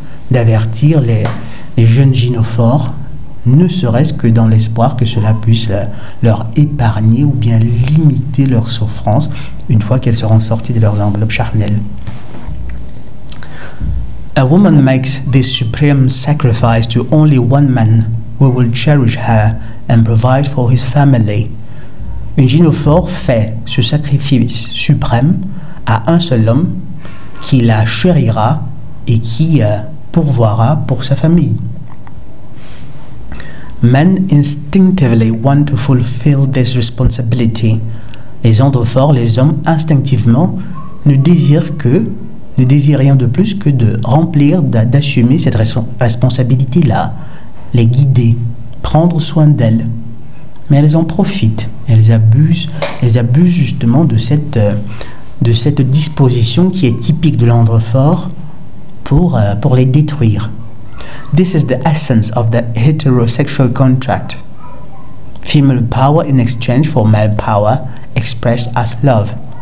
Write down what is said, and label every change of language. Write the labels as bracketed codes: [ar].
[fr] d'avertir les jeunes gynophores, ne serait-ce que dans l'espoir que cela puisse leur épargner ou bien limiter leur souffrance une fois qu'elles seront sorties de leurs enveloppes charnelles. [en] A woman makes this supreme sacrifice to only one man who will cherish her and provide for his family. [fr] Une gynophore fait ce sacrifice suprême à un seul homme qui la chérira et qui pourvoira pour sa famille. [en] Men instinctively want to fulfill this responsibility. [fr] Les androphores, les hommes, instinctivement, ne désirent rien de plus que de remplir, d'assumer cette responsabilité-là, les guider, prendre soin d'elles. Mais elles en profitent, elles abusent justement de cette disposition qui est typique de l'androphore pour les détruire. [en] This is the essence of the heterosexual contract. Female power in exchange for male power expressed as love.